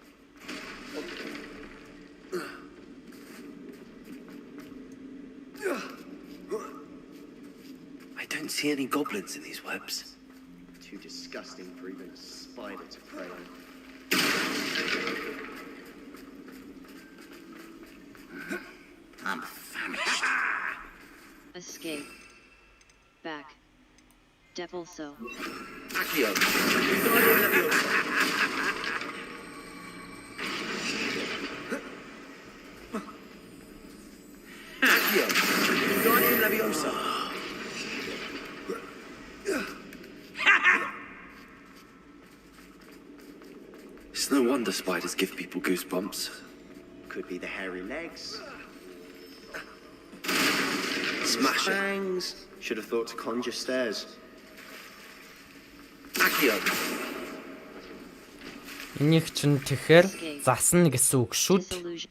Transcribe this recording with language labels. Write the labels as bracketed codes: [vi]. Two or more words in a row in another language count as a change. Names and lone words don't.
[en] I don't see any goblins in these webs. Too disgusting for even a spider to prey on. I'm famished. Escape. Back. Depulso. Accio. Accio. Guardian Leviosa. It's no wonder spiders give people goosebumps. Could be the hairy legs. Smash it. Fangs. Should have thought to conjure stairs. Accio. [mn] Энийг чинь тэгэхээр засна гэсэн үг шүү дээ.